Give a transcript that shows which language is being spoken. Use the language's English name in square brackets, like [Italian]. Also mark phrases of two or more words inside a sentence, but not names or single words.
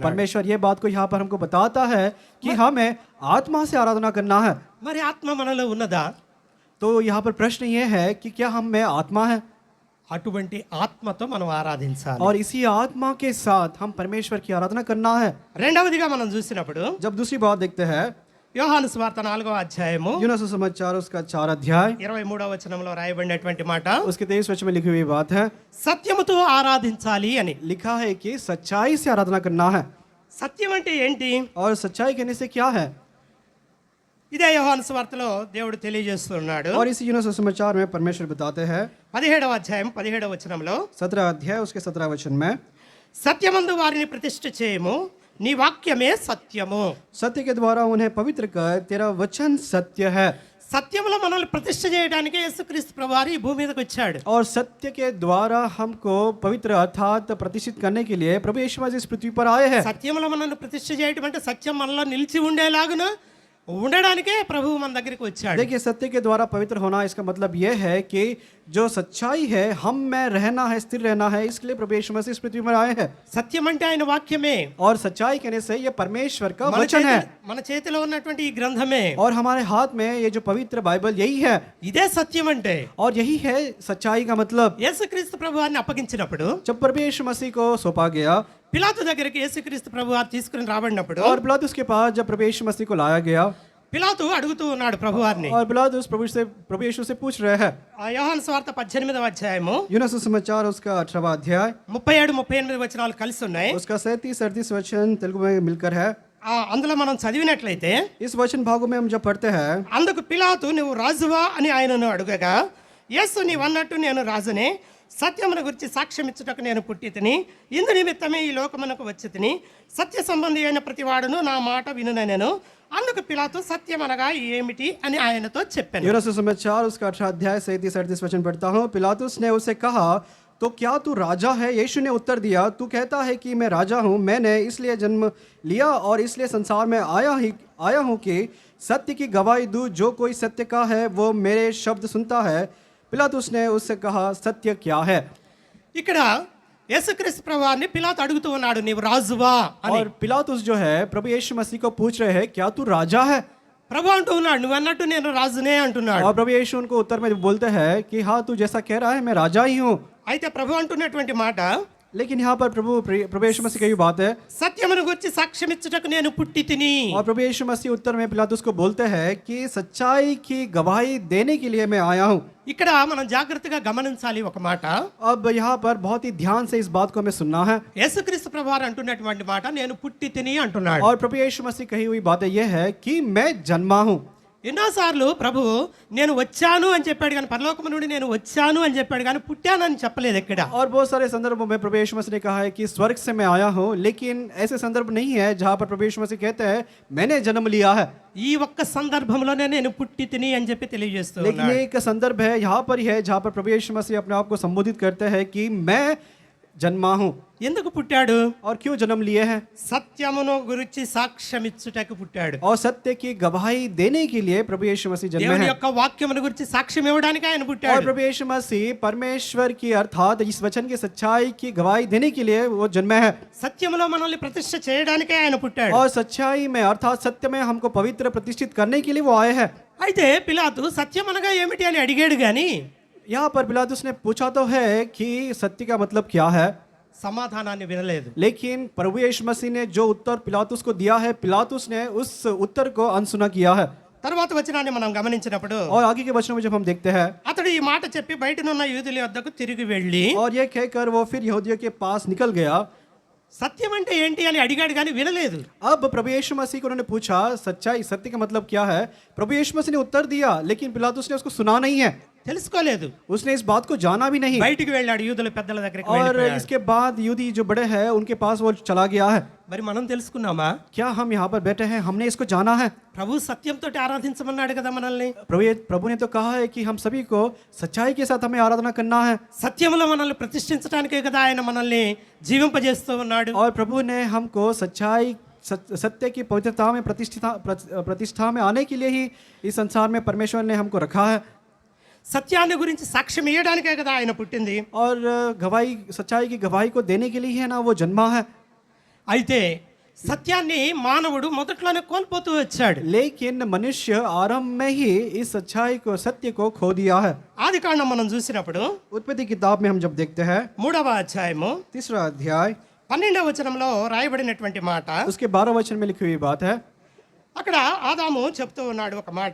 [Hindi] परमेश्वर ये बात को यहाँ पर हमको बताता है कि हमें आत्मा से आराधना करना है। [Telugu] మరి ఆత్మ మనలో ఉన్నదా? [Hindi] तो यहाँ पर प्रश्न ये है कि क्या हम में आत्मा है, [Telugu] అటువంటి ఆత్మతో మనం ఆరాధించాలి. [Hindi] और इसी आत्मा के साथ हम परमेश्वर की आराधना करना है। [Telugu] రెండవదిగా మనం చూసినప్పుడు [Hindi] जब दूसरी बात देखते हैं, [Telugu] యోహాను సువార్త 4వ అధ్యాయము [Hindi] यूहन्ना सुसमाचार उसका 4 अध्याय [Telugu] 23వ వచనంలో రాయబడినటువంటి మాట, [Hindi] उसके 23 वचन में लिखी हुई बात है, [Telugu] సత్యముతో ఆరాధించాలి అని. [Hindi] लिखा है कि सच्चाई से आराधना करना है। [Telugu] సత్యం అంటే ఏంటి? [Hindi] और सच्चाई कहने से क्या है, [Telugu] ఇదే యోహాను సువార్తలో దేవుడు తెలియజేస్తున్నాడు. [Hindi] और इसी यूहन्ना सुसमाचार में परमेश्वर बताते हैं [Telugu] 17వ అధ్యాయం 17వ వచనంలో, [Hindi] 17 अध्याय उसके 17 वचन में, [Telugu] సత్యమందు వారిని ప్రతిష్ఠ చేయము, నీ వాక్యమే సత్యము. [Hindi] सत्य के द्वारा उन्हें पवित्र कर, तेरा वचन सत्य है। [Telugu] సత్యంలో మనల్ని ప్రతిష్ఠ చేయడానికి యేసుక్రీస్తు ప్రభువారు ఈ భూమి మీదకి వచ్చాడు. [Hindi] और सत्य के द्वारा हमको पवित्र अर्थात प्रतिष्ठित करने के लिए प्रभु यीशु मसीह इस पृथ्वी पर आए हैं। [Telugu] సత్యంలో మనల్ని ప్రతిష్ఠ చేయడం అంటే సత్యం మనలో నిలిచి ఉండేలాగున ఉండడానికే ప్రభువు మన దగ్గరికి వచ్చాడు. [Hindi] देखिए, सत्य के द्वारा पवित्र होना इसका मतलब यह है कि जो सच्चाई है हम में रहना है, स्थिर रहना है, इसलिए प्रभु यीशु मसीह इस पृथ्वी पर आए हैं। [Telugu] సత్యం అంటే ఆయన వాక్యమే. [Hindi] और सच्चाई कहने से ये परमेश्वर का [Telugu] మన [Hindi] वचन है [Telugu] మన చేతిలో ఉన్నటువంటి ఈ గ్రంథమే. [Hindi] और हमारे हाथ में ये जो पवित्र बाइबल यही है [Telugu] ఇదే సత్యం అంటే. [Hindi] और यही है सच्चाई का मतलब। [Telugu] యేసుక్రీస్తు ప్రభువారిని అప్పగించినప్పుడు [Hindi] जब प्रभु यीशु मसीह को सौंपा गया [Telugu] పిలాతు దగ్గరికి యేసుక్రీస్తు ప్రభువారు తీసుకుని రాబడినప్పుడు [Hindi] और पिलातुस के पास जब प्रभु यीशु मसीह को लाया गया [Telugu] పిలాతు అడుగుతూ ఉన్నాడు ప్రభువారిని. [Hindi] और पिलातुस प्रभु यीशु से पूछ रहे हैं। [Telugu] ఆ యోహాను సువార్త 18వ అధ్యాయము [Hindi] यूहन्ना सुसमाचार उसका 18वां अध्याय [Telugu] 37-38 వచనాలు కలిసి ఉన్నాయి. [Hindi] उसका 37-38 वचन तेलुगु में मिलकर है। [Telugu] అందులో మనం చదివినట్లయితే [Hindi] इस वचन भागों में हम जब पढ़ते हैं, [Telugu] అందుకు పిలాతు నువ్వు రాజువా అని ఆయనను అడుగగా, యేసు నీవన్నట్టు నేను రాజునే, సత్యమును గురించి సాక్ష్యం ఇచ్చుటకు నేను పుట్టి తిని, ఇందు నిమిత్తమే ఈ లోకమునకు వచ్చి తిని, సత్య సంబంధి అయిన ప్రతివాడును నా మాట వినునెను. అందుకు పిలాతు సత్యం అనగా ఏమిటి అని ఆయనతో చెప్పాను. [Hindi] यूहन्ना सुसमाचार उसका 18 अध्याय 37-38 वचन पढ़ता हूँ। पिलातुस ने उसे कहा, तो क्या तू राजा है? यीशु ने उत्तर दिया, तू कहता है कि मैं राजा हूँ। मैंने इसलिए जन्म लिया और इसलिए संसार में आया हूँ कि सत्य की गवाही दूं। जो कोई सत्य का है वो मेरे शब्द सुनता है। पिलातुस ने उससे कहा, सत्य क्या है? [Telugu] ఇక్కడ యేసుక్రీస్తు ప్రభువారిని పిలాతు అడుగుతూ ఉన్నాడు, నీవు రాజువా అని. [Hindi] और पिलातुस जो है प्रभु यीशु मसीह को पूछ रहे हैं, क्या तू राजा है? [Telugu] ప్రభు అంటూ ఉన్నాడు, నువ్వు అన్నట్టు నేను రాజునే అంటున్నాడు. [Hindi] और प्रभु यीशु उनको उत्तर में बोलते हैं कि हाँ, तू जैसा कह रहा है मैं राजा ही हूँ। [Telugu] అయితే ప్రభు అంటున్నటువంటి మాట, [Hindi] लेकिन यहाँ पर प्रभु यीशु मसीह की बात है। [Telugu] సత్యమును గురించి సాక్ష్యం ఇచ్చుటకు నేను పుట్టి తిని. [Hindi] और प्रभु यीशु मसीह उत्तर में पिलातुस को बोलते हैं कि सच्चाई की गवाही देने के लिए मैं आया हूँ। [Telugu] ఇక్కడ మనం జాగ్రత్తగా గమనించాలి ఒక మాట. [Hindi] अब यहाँ पर बहुत ही ध्यान से इस बात को हमें सुनना है। [Telugu] యేసుక్రీస్తు ప్రభువారు అంటున్నటువంటి మాట నేను పుట్టి తిని అంటున్నాడు. [Hindi] और प्रभु यीशु मसीह कही हुई बात यह है कि मैं जन्मा हूँ। [Telugu] ఎన్నోసార్లు ప్రభు నేను వచ్చాను అని చెప్పాడు, కానీ పరలోకము నుండి నేను వచ్చాను అని చెప్పాడు, కానీ పుట్టానని చెప్పలేదు ఎక్కడ. [Hindi] और बहुत सारे संदर्भों में प्रभु यीशु मसीह ने कहा है कि स्वर्ग से मैं आया हूँ, लेकिन ऐसे संदर्भ नहीं है जहाँ पर प्रभु यीशु मसीह कहते हैं मैंने जन्म लिया है। [Telugu] ఈ ఒక్క సందర్భంలోనే నేను పుట్టి తిని అని చెప్పి తెలియజేస్తూ [Hindi] लेकिन [Telugu] ఉన్నాడు. [Hindi] एक संदर्भ है यहाँ पर ही है जहाँ पर प्रभु यीशु मसीह अपने आप को संबोधित करते हैं कि मैं जन्मा हूँ। [Telugu] ఎందుకు పుట్టాడు? [Hindi] और क्यों जन्म लिए हैं? [Telugu] సత్యమును గురించి సాక్ష్యం ఇచ్చుటకు పుట్టాడు. [Hindi] और सत्य की गवाही देने के लिए प्रभु यीशु मसीह जन्मे [Telugu] దేవుని [Hindi] हैं। [Telugu] యొక్క వాక్యమును గురించి సాక్ష్యం ఇవ్వడానికి ఆయన [Hindi] और [Telugu] పుట్టాడు. [Hindi] प्रभु यीशु मसीह परमेश्वर की अर्थात इस वचन की सच्चाई की गवाही देने के लिए वो जन्मे हैं। [Telugu] సత్యములో మనల్ని ప్రతిష్ఠ చేయడానికే ఆయన పుట్టాడు. [Hindi] और सच्चाई में अर्थात सत्य में हमको पवित्र प्रतिष्ठित करने के लिए वो आए हैं। [Telugu] అయితే పిలాతు సత్యం అనగా ఏమిటి అని అడిగాడు, గాని [Hindi] यहाँ पर पिलातुस ने पूछा तो है कि सत्य का मतलब क्या है, [Telugu] సమాధానాన్ని వినలేదు. [Hindi] लेकिन प्रभु यीशु मसीह ने जो उत्तर पिलातुस को दिया है, पिलातुस ने उस उत्तर को अनसुना किया है। [Telugu] తర్వాత వచనాన్ని మనం గమనించినప్పుడు [Hindi] और आगे के वचनों में जब हम देखते हैं, [Telugu] అతడు ఈ మాట చెప్పి బయటనున్న యూదుల వద్దకు తిరిగి వెళ్ళి [Hindi] और ये कहकर वो फिर यहूदियों के पास निकल गया। [Telugu] సత్యం అంటే ఏంటి అని అడిగాడు, కానీ వినలేదు. [Hindi] अब प्रभु यीशु मसीह को उन्होंने पूछा सच्चाई सत्य का मतलब क्या है। प्रभु यीशु मसीह ने उत्तर दिया, लेकिन पिलातुस ने उसको सुना नहीं है, [Telugu] తెలుసుకోలేదు. [Hindi] उसने इस बात को जाना भी नहीं। [Telugu] బయటికి వెళ్ళాడు, యూదుల పెద్దల దగ్గరికి [Hindi] और [Telugu] వెళ్ళిపోయాడు. [Hindi] इसके बाद यहूदी जो बड़े हैं उनके पास वो चला गया है। [Telugu] మరి మనం తెలుసుకున్నామా? [Hindi] क्या हम यहाँ पर बैठे हैं, हमने इसको जाना है? [Telugu] ప్రభు సత్యంతో ఆరాధించమన్నాడు కదా మనల్ని. [Hindi] प्रभु ने तो कहा है कि हम सभी को सच्चाई के साथ हमें आराधना करना है। [Telugu] సత్యములో మనల్ని ప్రతిష్ఠించడానికే కదా ఆయన మనల్ని జీవింపజేస్తూ ఉన్నాడు. [Hindi] और प्रभु ने हमको सच्चाई सत्य की पवित्रता में प्रतिष्ठा में आने के लिए ही इस संसार में परमेश्वर ने हमको रखा है। [Telugu] సత్యాన్ని గురించి సాక్ష్యం ఇవ్వడానికే కదా ఆయన పుట్టింది. [Hindi] और गवाही सच्चाई की गवाही को देने के लिए ही है ना वो जन्मा है। [Telugu] అయితే సత్యాన్ని మానవుడు మొదట్లోనే కోల్పోతూ వచ్చాడు. [Hindi] लेकिन मनुष्य आरंभ में ही इस सच्चाई को सत्य को खो दिया है। [Telugu] ఆదికాండం మనం చూసినప్పుడు [Hindi] उत्पत्ति किताब में हम जब देखते हैं [Telugu] 3వ అధ్యాయము [Hindi] 3रा अध्याय [Telugu] 12వ వచనంలో రాయబడినటువంటి మాట, [Hindi] उसके 12 वचन में लिखी हुई बात है। [Telugu] అక్కడ ఆదాము చెప్తూ ఉన్నాడు ఒక మాట.